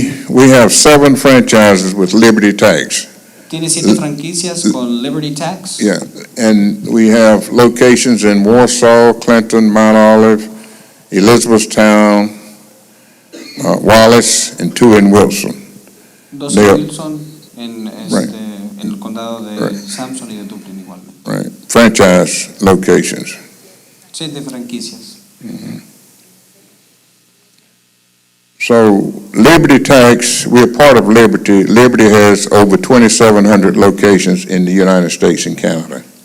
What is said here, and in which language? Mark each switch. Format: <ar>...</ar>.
<en>We have 7 franchises with Liberty Tax.</en> <es>Tiene 7 franquicias con Liberty Tax.</es> <en>Yeah, and we have locations in Warsaw, Clinton, Mount Olive, Elizabethtown, Wallace, and 2 in Wilson.</en> <es>2 en Wilson, en el condado de</es> <en>Right.</en> <es>Sampson y de Dublin igualmente.</es> <en>Right, franchise locations.</en> <es>7 franquicias.</es> <en>So Liberty Tax, we're part of Liberty. Liberty has over 2,700 locations in the United States and Canada.</en>